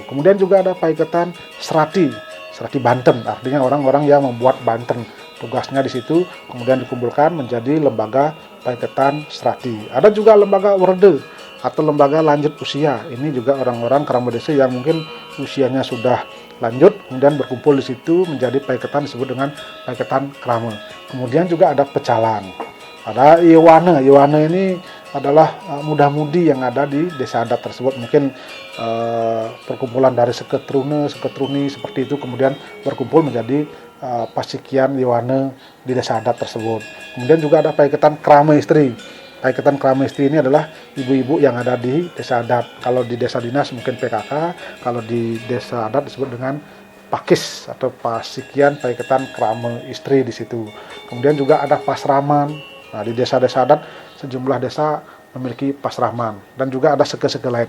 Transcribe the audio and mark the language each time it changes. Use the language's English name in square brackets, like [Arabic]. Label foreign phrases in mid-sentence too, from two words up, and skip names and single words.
[Indonesian] Kemudian juga ada Paiketan Serati Banten, artinya orang-orang yang membuat Banten. Tugasnya di situ kemudian dikumpulkan menjadi lembaga Paiketan Serati. Ada juga lembaga Werde atau lembaga lanjut usia. Ini juga orang-orang krama desa yang mungkin usianya sudah lanjut, kemudian berkumpul di situ menjadi paiketan disebut dengan paiketan krama. Kemudian juga ada Pecalang. Ada Yewane. Yewane ini adalah muda-mudi yang ada di desa adat tersebut. Mungkin perkumpulan dari seketruni seperti itu, kemudian berkumpul menjadi pasikian Yewane di desa adat tersebut. Kemudian juga ada paiketan krama istri. Paiketan krama istri ini adalah ibu-ibu yang ada di desa adat. Kalau di desa dinas mungkin PKK, kalau di desa adat disebut dengan Pakis atau Pasikian Paiketan Krama Istri di situ. Kemudian juga ada Pasraman. Nah, di desa-desa adat sejumlah desa memiliki pasraman dan juga ada seke-seke lain.